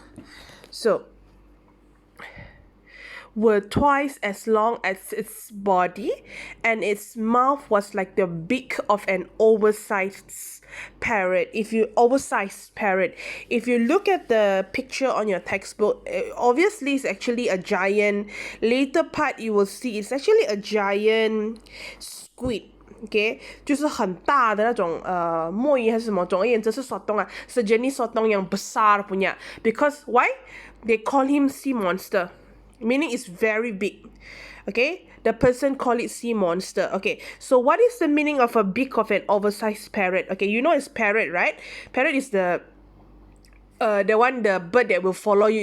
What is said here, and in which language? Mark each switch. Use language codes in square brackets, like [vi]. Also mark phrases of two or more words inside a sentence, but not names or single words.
[en] So, were twice as long as its body, and its mouth was like the beak of an oversized parrot. If you look at the picture on your textbook, obviously it's actually a giant. Later part you will see it's actually a giant squid. [zh] Okay, 就是很大的那种墨鱼还是什么，总而言之是 sotong 啊， [ms] sejenis sotong yang besar punya. [en] Because why? They call him sea monster, meaning it's very big. Okay, the person call it sea monster. Okay, so what is the meaning of a beak of an oversized parrot? Okay, you know it's parrot, right? Parrot is the bird that will follow you.